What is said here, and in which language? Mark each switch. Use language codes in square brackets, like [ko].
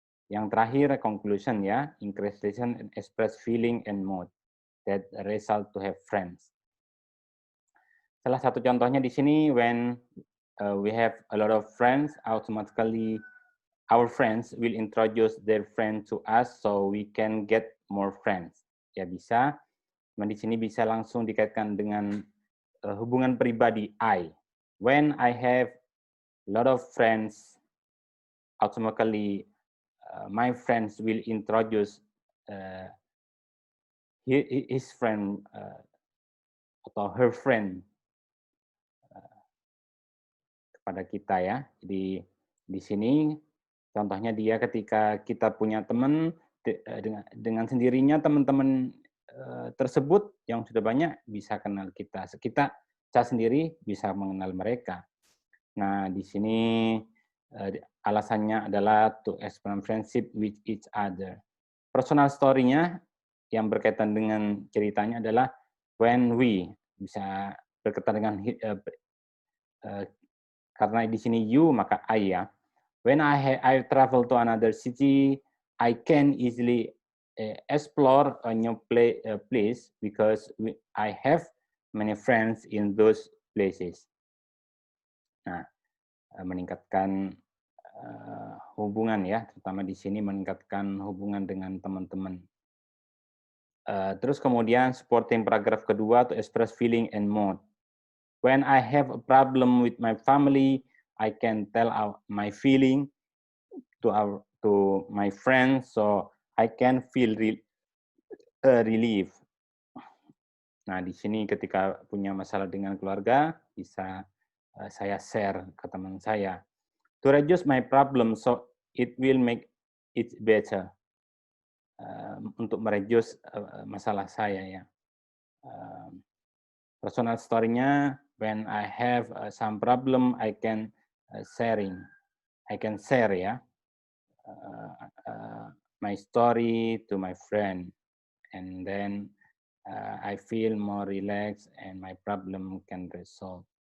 [id] Yang terakhir, [en] conclusion ya, increase relation and express feeling and mood that result to have friends. [id] Salah satu contohnya di sini, [en] when we have a lot of friends, automatically our friends will introduce their friend to us, so we can get more friends. [id] Ya bisa, di sini bisa langsung dikaitkan dengan hubungan pribadi I. [en] When I have a lot of friends, automatically my friends will introduce his friend [id] atau [en] her friend [id] kepada kita ya. Jadi di sini contohnya dia ketika kita punya teman, dengan sendirinya teman-teman tersebut yang sudah banyak bisa kenal kita. Saya sendiri bisa mengenal mereka. Nah, di sini alasannya adalah [en] to expand friendship with each other. [id] Personal story-nya yang berkaitan dengan ceritanya adalah [en] when we, [id] bisa berkaitan dengan karena di sini you maka I ya. [en] When I travel to another city, I can easily explore a new place because I have many friends in those places. [id] Nah, meningkatkan hubungan ya, terutama di sini meningkatkan hubungan dengan teman-teman. Terus kemudian supporting paragraf kedua [en] to express feeling and mood. When I have a problem with my family, I can tell my feeling to my friends, so I can feel relief. [id] Nah, di sini ketika punya masalah dengan keluarga, bisa saya share ke teman saya. [en] To reduce my problem so it will make it better. [id] Untuk mereduce masalah saya ya. [en] Personal story-nya, when I have some problem, I can I can share ya uh, uh, my story to my friend, and then I feel more relaxed and my problem can resolve.